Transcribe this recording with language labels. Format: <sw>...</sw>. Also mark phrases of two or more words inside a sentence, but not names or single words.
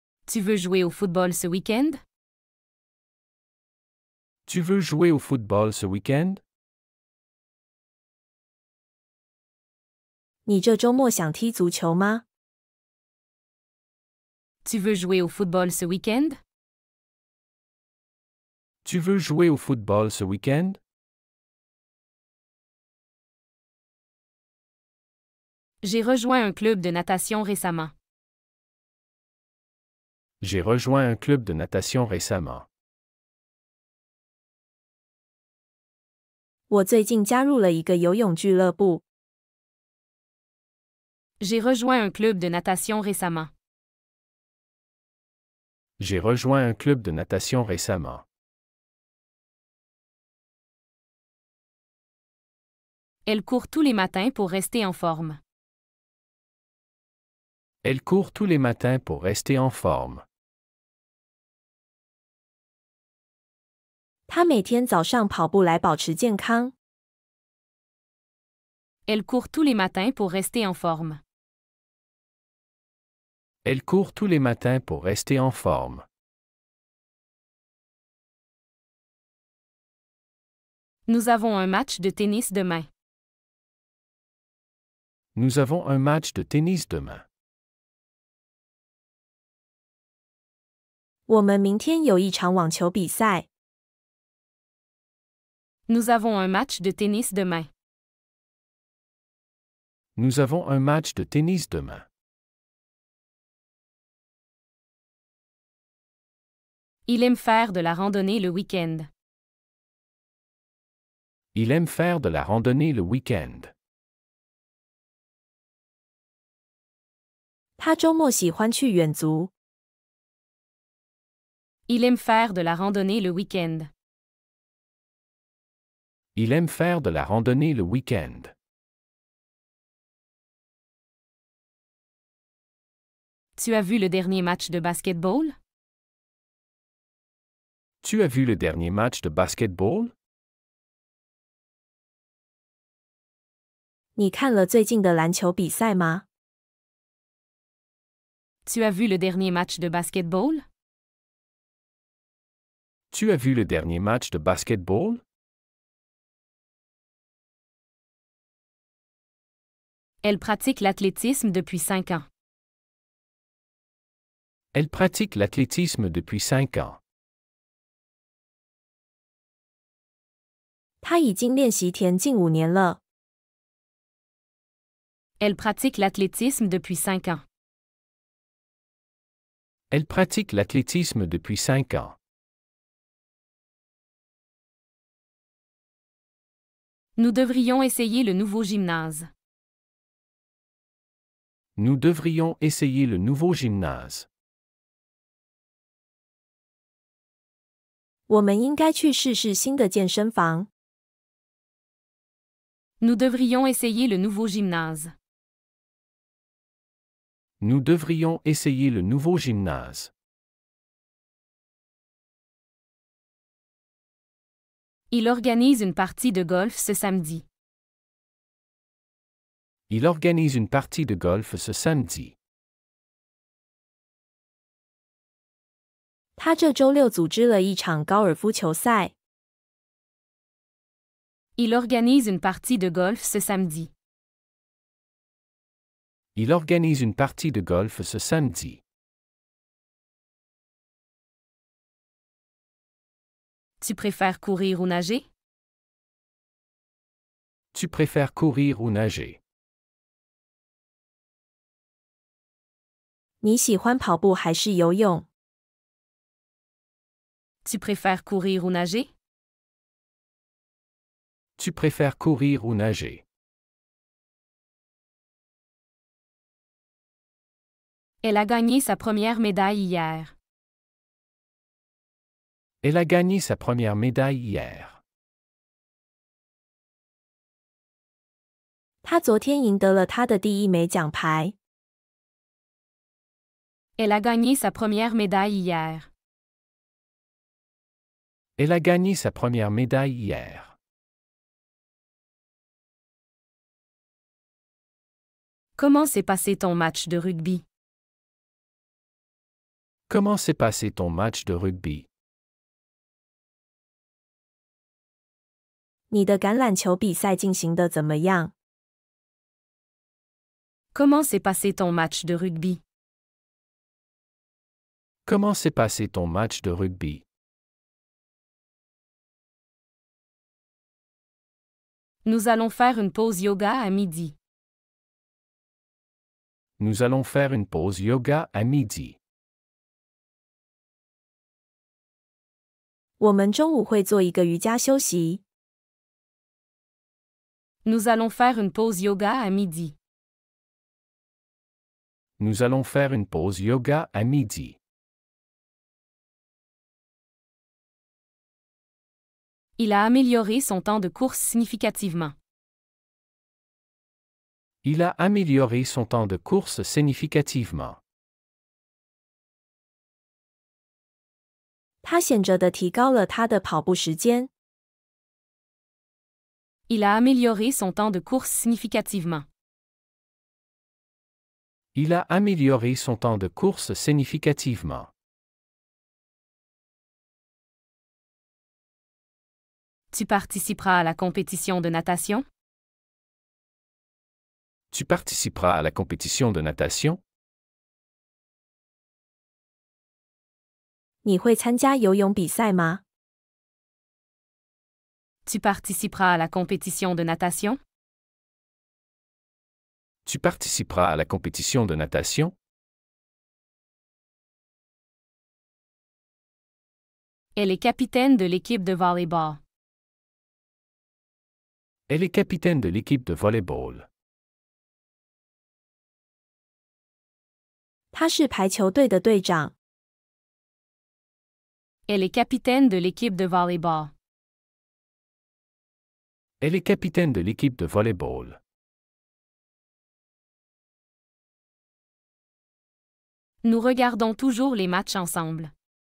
<fr>Tu veux jouer au football ce week-end? Tu veux jouer au football ce week-end?</fr> <zh>你这周末想踢足球吗？</zh> <fr>Tu veux jouer au football ce week-end? Tu veux jouer au football ce week-end? J'ai rejoint un club de natation récemment. J'ai rejoint un club de natation récemment.</fr> <zh>我最近加入了一个游泳俱乐部。</zh> <fr>J'ai rejoint un club de natation récemment. J'ai rejoint un club de natation récemment. Elle court tous les matins pour rester en forme. Elle court tous les matins pour rester en forme.</fr> <zh>她每天早上跑步来保持健康。</zh> <fr>Elle court tous les matins pour rester en forme. Elle court tous les matins pour rester en forme. Nous avons un match de tennis demain. Nous avons un match de tennis demain.</fr> <zh>我们明天有一场网球比赛。</zh> <fr>Nous avons un match de tennis demain. Nous avons un match de tennis demain. Il aime faire de la randonnée le week-end. Il aime faire de la randonnée le week-end.</fr> <zh>她周末喜欢去远足。</zh> <fr>Il aime faire de la randonnée le week-end. Il aime faire de la randonnée le week-end. Tu as vu le dernier match de basketball? Tu as vu le dernier match de basketball?</fr> <zh>你看了最近的篮球比赛吗？</zh> <fr>Tu as vu le dernier match de basketball? Tu as vu le dernier match de basketball? Elle pratique l'athlétisme depuis 5 ans. Elle pratique l'athlétisme depuis 5 ans.</fr> <zh>她已经练习田径5年了。</zh> <fr>Elle pratique l'athlétisme depuis 5 ans. Elle pratique l'athlétisme depuis 5 ans. Nous devrions essayer le nouveau gymnase. Nous devrions essayer le nouveau gymnase.</fr> <zh>我们应该去试试新的健身房。</zh> <fr>Nous devrions essayer le nouveau gymnase. Nous devrions essayer le nouveau gymnase. Il organise une partie de golf ce samedi. Il organise une partie de golf ce samedi.</fr> <zh>她这周六组织了一场高尔夫球赛。</zh> <fr>Il organise une partie de golf ce samedi. Il organise une partie de golf ce samedi. Tu préfères courir ou nager? Tu préfères courir ou nager?</fr> <zh>你喜欢跑步还是游泳？</zh> <fr>Tu préfères courir ou nager? Tu préfères courir ou nager? Elle a gagné sa première médaille hier. Elle a gagné sa première médaille hier.</fr> <zh>她昨天赢得了她的第一枚奖牌。</zh> <fr>Elle a gagné sa première médaille hier. Elle a gagné sa première médaille hier. Comment s'est passé ton match de rugby? Comment s'est passé ton match de rugby?</fr> <zh>你的橄榄球比赛进行得怎么样？</zh> <fr>Comment s'est passé ton match de rugby? Comment s'est passé ton match de rugby? Nous allons faire une pause yoga à midi. Nous allons faire une pause yoga à midi.</fr> <zh>我们中午会做一个瑜伽休息。</zh> <fr>Nous allons faire une pause yoga à midi. Nous allons faire une pause yoga à midi. Il a amélioré son temps de course significativement. Il a amélioré son temps de course significativement.</fr> <zh>他显著地提高了他的跑步时间。</zh> <fr>Il a amélioré son temps de course significativement. Il a amélioré son temps de course significativement. Tu participeras à la compétition de natation? Tu participeras à la compétition de natation?</fr> <zh>你会参加游泳比赛吗？</zh> <fr>Tu participeras à la compétition de natation? Tu participeras à la compétition de natation? Elle est capitaine de l'équipe de volleyball. Elle est capitaine de l'équipe de volleyball.</fr> <zh>他是排球队的队长。</zh> <fr>Elle est capitaine de l'équipe de volleyball. Elle est capitaine de l'équipe de volleyball. Nous regardons toujours les matchs ensemble.</fr>